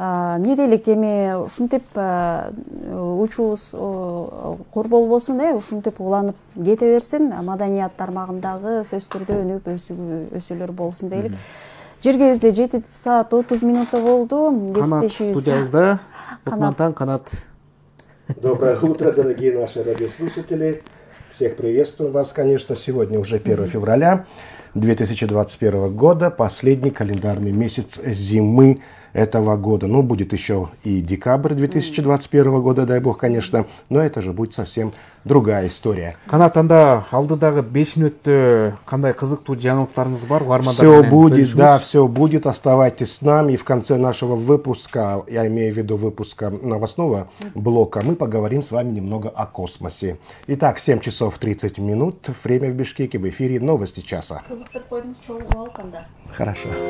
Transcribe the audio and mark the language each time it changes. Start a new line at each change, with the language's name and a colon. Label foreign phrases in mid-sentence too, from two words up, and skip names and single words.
Kyrgyz: эмне дейлик, эми ушинтип учубуз кор болбосун, ушинтип уланып кете берсин, маданият тармагындагы сөз түрдө өнүп өсүүлөр болсун дейлик. Жергебизде 7 саат 30 минутта болду. Канат студиябызда. Канат.
Russian: Доброе утро, дорогие наши радиослушатели. Всех приветствую вас, конечно. Сегодня уже 1 февраля 2021 года, последний календарный месяц зимы этого года. Ну, будет еще и декабрь 2021 года, дай бог, конечно, но это же будет совсем другая история.
Kyrgyz: Канат, анда алдыдагы 5 мүнөттө кандай кызыктуу жаңылыктарыңыз бар?
Russian: Все будет, да, все будет. Оставайтесь с нами. И в конце нашего выпуска, я имею в виду выпуска новостного блока, мы поговорим с вами немного о космосе. Итак, 7 часов 30 минут. Время в Бишкеке. В эфире новости часа. Хорошо.